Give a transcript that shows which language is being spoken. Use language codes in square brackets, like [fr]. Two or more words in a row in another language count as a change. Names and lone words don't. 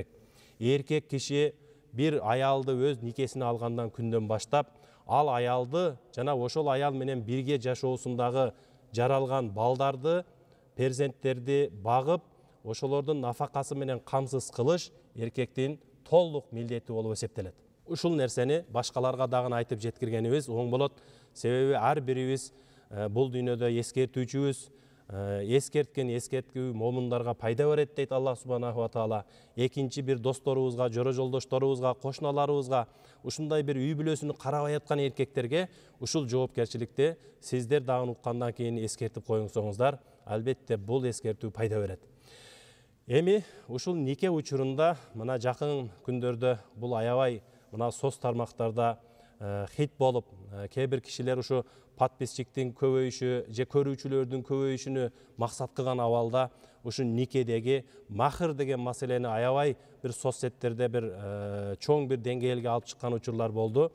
[ky] Эркек киши бир аялды өз никесине алгандан күндөн баштап, ал аялды жана ошол аял менен бирге жашоосундагы жаралган балдарды, перзенттерди багып, ошолордун нафакасы менен камсыз кылыш эркектин толук милдети болуп эсептелет. Ушул нерсени башкаларга дагы айтып жеткиргенибиз оң болот. Себеби ар бирибиз бул дүйнөдө эскертүүчүбүз, эскерткен эскерткүү момундарга пайда берет дейт Аллах [ar] سبحانه وتعالى. [ky] Экинчи бир досторубузга, жора жолдошторубузга, кошуналарыбызга, ушундай бир үй бүлөсүнү карабай аткан эркектерге ушул жоопкерчиликти сиздер дагы уккандан кийин эскертип коюңуздар. Албетте бул эскертүү пайда берет. Эми ушул нике учурунда мына жакын күндөрдө бул аябай мына соц тармактарда хит болуп, кээ бир кишилер ушу подписчиктин көбөйүшү же көрүүчүлөрдүн көбөйүшүнү максат кылган абалда ушу никедеги махыр деген маселени аябай бир соцсеттерде бир чоң бир деңгээлге алып чыккан учурлар болду.